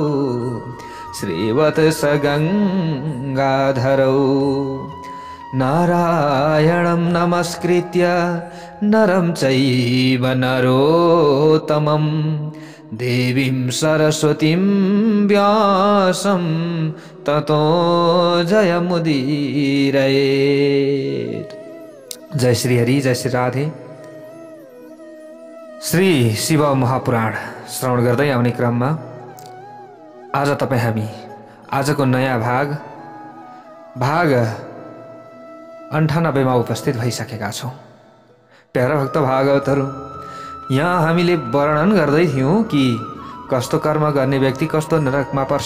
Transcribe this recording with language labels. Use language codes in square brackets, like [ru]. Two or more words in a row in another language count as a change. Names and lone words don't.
[sa] श्रीवत्सगङ्गाधरौ नारायणं नमस्कृत्य नरं चैव नरोत्तमं देवीं सरस्वतीं व्यासं ततो जयमुदीरयेत्। [ne] जय श्री हरि, जय श्री राधे। श्री शिव महापुराण श्रवण गर्दै आउने क्रममा आज हामी आजको नयाँ भाग 98 मा उपस्थित भइसकेका छौं। प्यारा भक्त भागवतहरू, यहाँ हामीले वर्णन गर्दै थियौं कि कस्तो कर्म गर्ने व्यक्ति कस्तो नरकमा पर्छ।